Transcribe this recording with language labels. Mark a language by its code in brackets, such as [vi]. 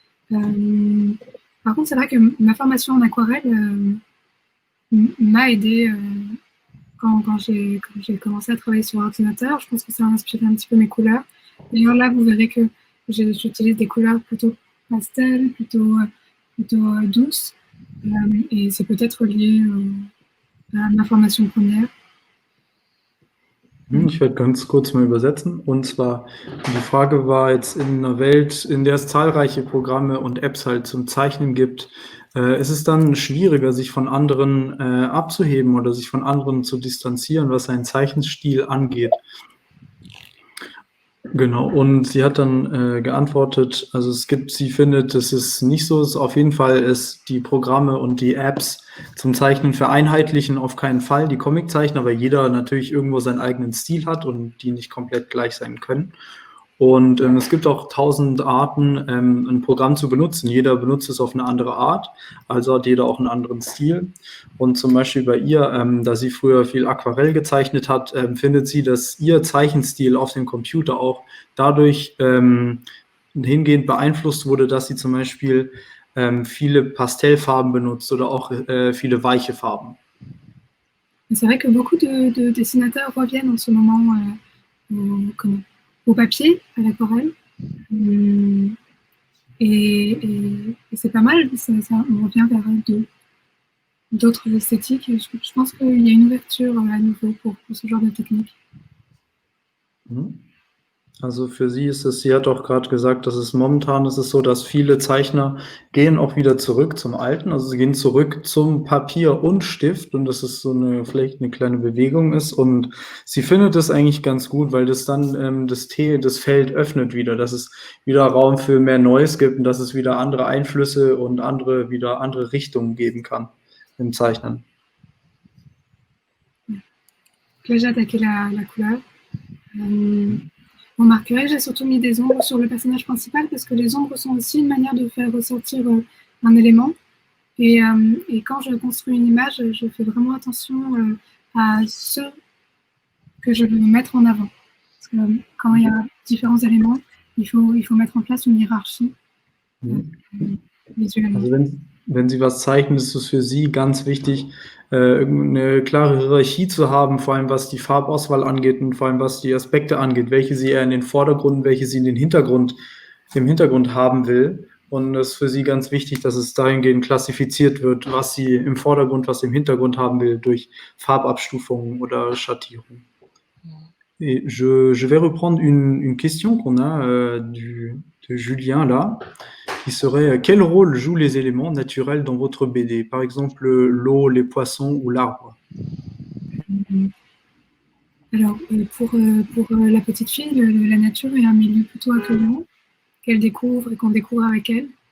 [fr] Par contre, c'est vrai que ma formation en aquarelle m'a aidé quand j'ai commencé à travailler sur ordinateur. Je pense que ça a inspiré un petit peu mes couleurs. D'ailleurs, là, vous verrez que j'utilise des couleurs plutôt pastel, plutôt douces. Et c'est peut-être lié à ma formation première. [de] Ich werde ganz kurz mal übersetzen. Und zwar, die Frage war jetzt in einer Welt, in der es zahlreiche Programme und Apps halt zum Zeichnen gibt, ist es dann schwieriger, sich von anderen abzuheben oder sich von anderen zu distanzieren, was seinen Zeichenstil angeht? Genau, und sie hat dann geantwortet, also sie findet, dass es nicht so ist, auf jeden Fall ist die Programme und die Apps zum Zeichnen vereinheitlichen auf keinen Fall die Comiczeichner, weil jeder natürlich irgendwo seinen eigenen Stil hat und die nicht komplett gleich sein können. Und es gibt auch 1000 Arten, ein Programm zu benutzen. Jeder benutzt es auf eine andere Art, also hat jeder auch einen anderen Stil. Und zum Beispiel bei ihr, da sie früher viel Aquarell gezeichnet hat, findet sie, dass ihr Zeichenstil auf dem Computer auch dadurch hingehend beeinflusst wurde, dass sie zum Beispiel viele Pastellfarben benutzt oder auch viele weiche Farben. [fr] C'est vrai que beaucoup de dessinateurs reviennent en ce moment au papier, à l'aquarelle. Et c'est pas mal, on revient vers d'autres esthétiques. Je pense qu'il y a une ouverture à nouveau pour ce genre de technique. [de] Also für sie ist es, sie hat auch gerade gesagt, dass es momentan ist es so, dass viele Zeichner gehen auch wieder zurück zum Alten, also sie gehen zurück zum Papier und Stift und dass es so vielleicht eine kleine Bewegung ist und sie findet es eigentlich ganz gut, weil das dann das Feld öffnet wieder, dass es wieder Raum für mehr Neues gibt und dass es wieder andere Einflüsse und andere Richtungen geben kann im Zeichnen. [fr] Là, j'ai attaqué la couleur. Vous remarquerez, j'ai surtout mis des ombres sur le personnage principal parce que les ombres sont aussi une manière de faire ressortir un élément. Et quand je construis une image, je fais vraiment attention à ce que je veux mettre en avant. Parce que quand il y a différents éléments, il faut mettre en place une hiérarchie visuellement. [de] Also wenn Sie was zeichnen, ist es für Sie ganz wichtig, 'ne klare Hierarchie zu haben, vor allem was die Farbauswahl angeht und vor allem was die Aspekte angeht, welche sie eher in den Vordergrund, welche sie in den Hintergrund im Hintergrund haben will. Und das ist für sie ganz wichtig, dass es dahingehend klassifiziert wird, was sie im Vordergrund, was sie im Hintergrund haben will, durch Farbabstufungen oder Schattierungen. [fr] Et je vais reprendre une question qu'on a de Julien là, qui serait quel rôle jouent les éléments naturels dans votre BD? Par exemple, l'eau, les poissons ou l'arbre. Alors, pour la petite fille, la nature est un milieu plutôt accueillant, qu'elle découvre et qu'on découvre avec elle.